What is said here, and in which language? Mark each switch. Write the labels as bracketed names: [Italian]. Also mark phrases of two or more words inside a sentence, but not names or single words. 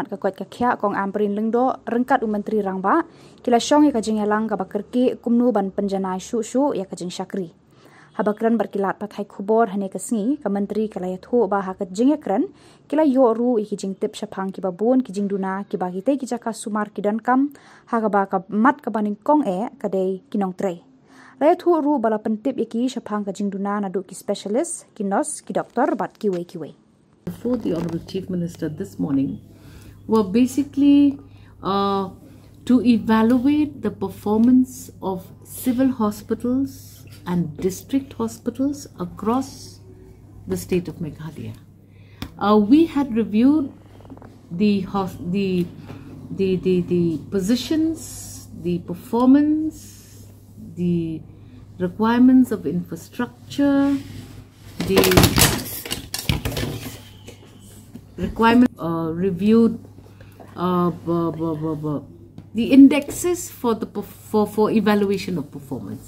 [Khasi] ka Koit ka Khiah Kong Ampareen Lyngdoh ryngkat Myntri Rangbah kila shong ka jingialang ka kyrkieh kumno ban pynjanai shuh ka jingshakri Haba kren berkilat pathai Khubor hynne ka sngi ka Myntri ka iathuh ba ka kren kila ru iki jingtip shapang ki babun ki jingduna ki bagite ki jaka sumar ki dankam ba ka mat ka baning kong ka dei kinong trei iathuh ru bala pentip iki shapang ka jingduna nadu ki specialist ki nurse ki doctor bat ki wei [English] before the Honorable Chief Minister this morning were basically to evaluate the performance of civil hospitals and district hospitals across the state of Meghalaya. We had reviewed the positions, the performance, the requirements of infrastructure, the requirement reviewed the indexes for evaluation of performance.